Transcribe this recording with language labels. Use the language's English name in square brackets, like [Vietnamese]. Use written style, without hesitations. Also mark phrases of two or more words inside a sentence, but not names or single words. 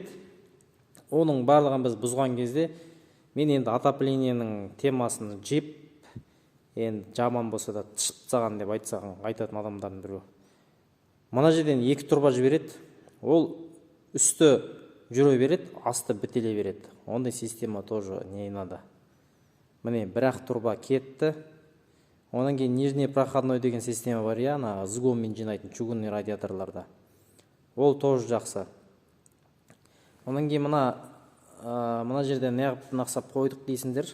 [Kazakh] Оның барлығын біз бұзған кезде мен енді отоплениенің темасын жеп, енді жаман болса да тышып тастаған деп айтатын адамдардың біреу. Мына жерден екі тұрба жібереді, ол үсті жүре береді, асты бітеле береді. [Russian] Ондай система тоже не надо. [Kazakh] Міне бір-ақ тұрба кетті. Онан кейін [Russian] нижний проходной [Kazakh] деген система бар, ана сгонмен жинайтын чугунный радиаторларда. Ол тоже жақсы. Онан кейін мына жерде неғып нақсап қойдық дейсіңдер.